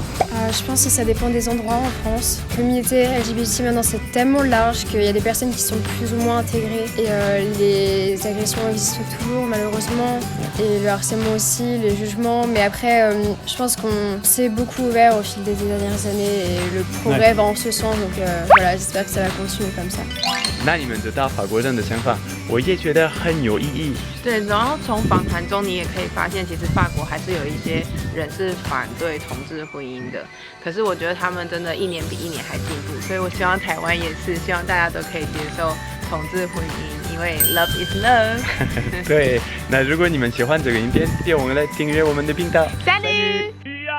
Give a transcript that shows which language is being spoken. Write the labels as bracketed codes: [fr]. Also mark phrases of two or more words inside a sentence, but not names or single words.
[fr] Je pense que ça dépend des endroits en France. La communauté LGBT maintenant c'est tellement large qu'il y a des personnes qui sont plus ou moins intégrées et les agressions existent toujours malheureusement et le harcèlement aussi, les jugements. Mais après je pense qu'on s'est beaucoup ouvert au fil des dernières années et le progrès va en ce sens. Donc voilà, j'espère que ça va continuer comme ça. [zh] 那你们知道法国人的想法，我也觉得很有意义。对，然后从访谈中你也可以发现，其实法国还是有一些人是反对同志婚姻的。可是我觉得他们真的一年比一年还进步，所以我希望台湾也是，希望大家都可以接受同志婚姻，因为 [en] love is love。 [zh] 对，那如果你们喜欢这个影片，别忘了订阅我们的频道。 [fr] Salut